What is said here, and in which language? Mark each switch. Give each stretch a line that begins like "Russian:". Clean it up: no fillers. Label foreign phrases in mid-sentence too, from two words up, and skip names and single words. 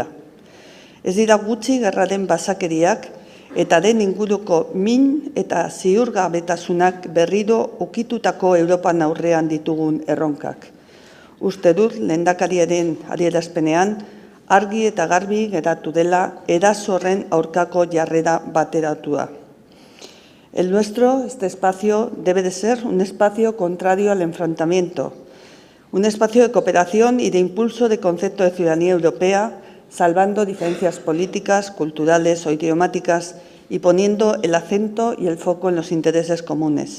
Basque: Ez dira gutxi gerraren basakeriak eta den inguruko min eta ziurgabetasunak berriro ukitutako Europan aurrean ditugun erronkak. Uste dut lehendakariaren adierazpenean argi eta garbi geratu dela eraso horren aurkako jarrera bateratua.
Spanish: El nuestro, este espacio, debe de ser un espacio contrario al enfrentamiento, un espacio de cooperación y de impulso de concepto de ciudadanía europea, salvando diferencias políticas, culturales o idiomáticas y poniendo el acento y el foco en los intereses comunes.